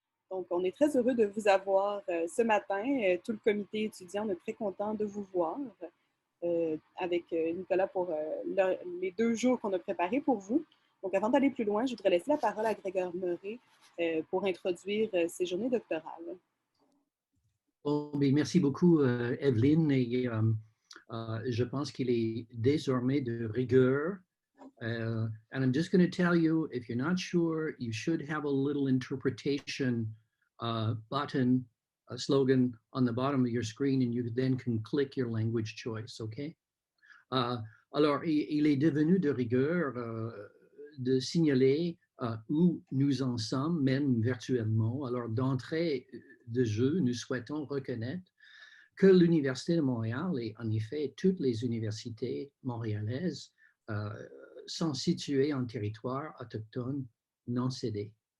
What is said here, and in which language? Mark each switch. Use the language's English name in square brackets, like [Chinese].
[French] Donc, on est très heureux de vous avoir ce matin. Tout le comité étudiant, on est très content de vous voir avec Nicolas pour les 2 jours qu'on a préparés pour vous. Donc, avant d'aller plus loin, je voudrais laisser la parole à Gregor pour introduire ces journées doctorales. Oh, merci beaucoup, Evelyne. Et je pense qu'il est désormais de rigueur. [English] And I'm just going to tell you, if you're not sure, you should have a little interpretation button, a slogan on the bottom of your screen, and you then can click your language choice, OK? [French] Alors, il est devenu de rigueur de signaler où nous en sommes, même virtuellement. Alors, d'entrée de jeu, nous souhaitons reconnaître que l'Université de Montréal et en effet toutes les universités montréalaises sont situées en territoire autochtone non cédé.